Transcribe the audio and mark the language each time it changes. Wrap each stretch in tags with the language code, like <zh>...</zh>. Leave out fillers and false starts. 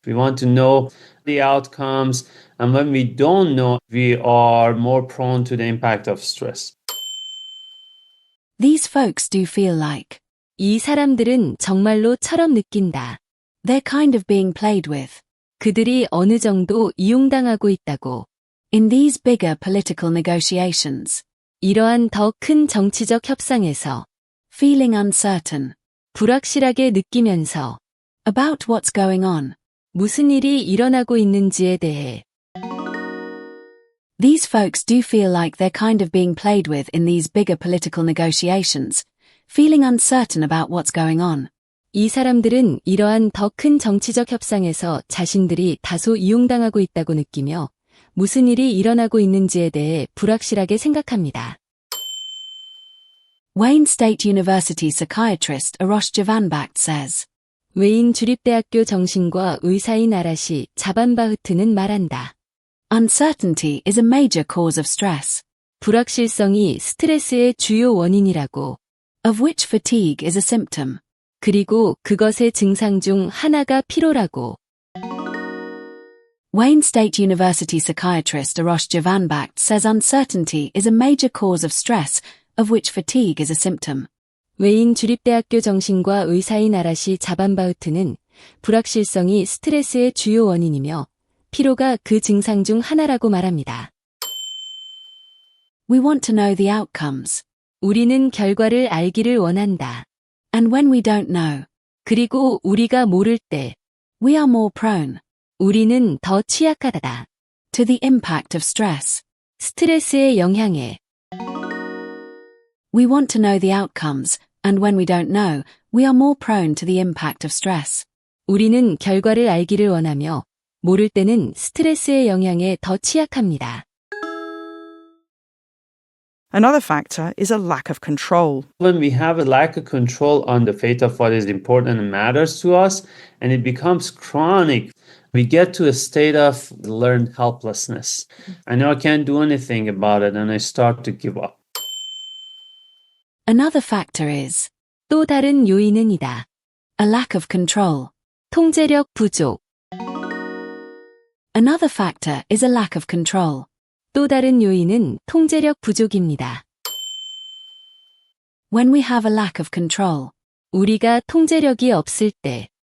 <en>We want to know the outcomes, and when we don't know, we are more prone to the impact of stress. These folks do feel like.</en> <ko>이 사람들은 정말로처럼 느낀다.</ko> <en>They're kind of being played with.</en> <ko>그들이 어느 정도 이용당하고 있다고.</ko> <en>In these bigger political negotiations.</en> <ko>이러한 더 큰 정치적 협상에서.</ko> <en>Feeling uncertain.</en> <ko>불확실하게 느끼면서.</ko> <en>About what's going on.</en> <ko>무슨 일이 일어나고 있는지에 대해.</ko> <en>These folks do feel like they're kind of being played with in these bigger political negotiations. Feeling uncertain about what's going on.</en> <ko>이 사람들은 이러한 더 큰 정치적 협상에서 자신들이 다소 이용당하고 있다고 느끼며 무슨 일이 일어나고 있는지에 대해 불확실하게 생각합니다.</ko> <en>Wayne State University psychiatrist Arash Javanbakht says.</en> <ko>웨인 주립대학교 정신과 의사인 아라시 자반바흐트는 말한다.</ko> <en>Uncertainty is a major cause of stress.</en> <ko>불확실성이 스트레스의 주요 원인이라고.</ko> <en>Of which fatigue is a symptom.</en> <ko>그리고 그것의 증상 중 하나가 피로라고.</ko> <en>Wayne State University psychiatrist Arash Javanbakht says uncertainty is a major cause of stress, of which fatigue is a symptom.</en> <ko>웨인 주립대학교 정신과 의사인 아라시 자반바흐트는 불확실성이 스트레스의 주요 원인이며 피로가 그 증상 중 하나라고 말합니다.</ko> <en>We want to know the outcomes.</en> <ko>우리는 결과를 알기를 원한다.</ko> <en>And when we don't know.</en> <ko>그리고 우리가 모를 때.</ko> <en>We are more prone.</en> <ko>우리는 더 취약하다.</ko> <en>To the impact of stress.</en> <ko>스트레스의 영향에.</ko> <en>We want to know the outcomes, and when we don't know, we are more prone to the impact of stress.</en> <ko>우리는 결과를 알기를 원하며 모를 때는 스트레스의 영향에 더 취약합니다.</ko> <en>Another factor is a lack of control. When we have a lack of control on the fate of what is important and matters to us, and it becomes chronic, we get to a state of learned helplessness. I know I can't do anything about it, and I start to give up. Another factor is</en> <ko>또 다른 요인은 이다.</ko> <en>A lack of control.</en> <ko>통제력 부족.</ko> <en>Another factor is a lack of control.</en> <ko>또 다른 요인은 통제력 부족입니다.</ko> <en>When we have a lack of control.</en> <ko>우리가 통제력이 없을 때.</ko>